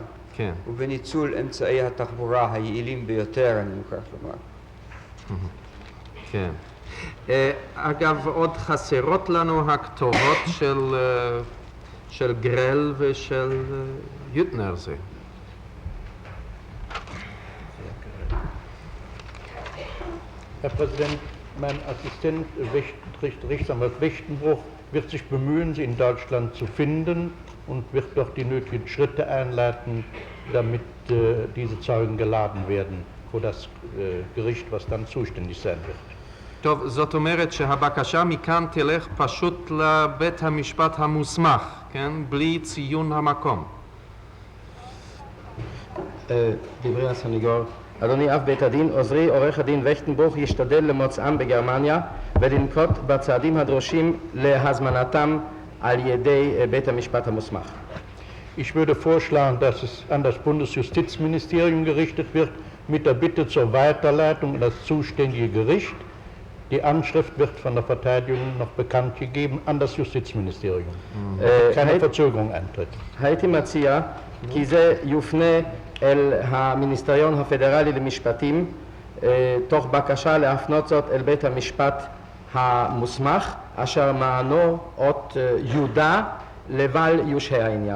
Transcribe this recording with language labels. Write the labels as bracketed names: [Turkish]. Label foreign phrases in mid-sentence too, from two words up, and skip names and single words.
[Hebrew] כן. ובניצול אמצעי התחבורה היעילים ביותר, אני מוכרח לומר. כן. אגב, עוד חסרות לנו הכתובות של גרל ושל יוטנר זה. [German] Herr Präsident, mein Assistent Rechtsanwalt Wechtenbruch wird sich bemühen, Sie in Deutschland zu finden und wird doch die nötigen Schritte einleiten, damit diese Zeugen geladen werden vor das Gericht, was dann zuständig sein wird. [Hebrew] טוב, זאת אומרת שהבקשה מכאן תלך פשוט לבית המשפט המוסמך, כן? בלי ציון המקום. דברי הסניגור. אדוני אב בית הדין, עוזרי עורך הדין וכטנברוך ישתדל למוצאם בגרמניה ולנקוט בצעדים הדרושים להזמנתם על ידי בית המשפט המוסמך. [German] Ich würde vorschlagen, dass es an das Bundesjustizministerium gerichtet wird mit der Bitte zur Weiterleitung an das zuständige Gericht. Die Anschrift wird von der Verteidigung noch bekannt gegeben an das Justizministerium. Keine Verzögerung eintritt. [Hebrew] הייתי מציע כי זה יופנה אל המיניסטריון הפדרלי למשפטים תוך בקשה להפנות זאת אל בית המשפט המוסמך אשר מענו אות יהודה לבל יושהה העניין.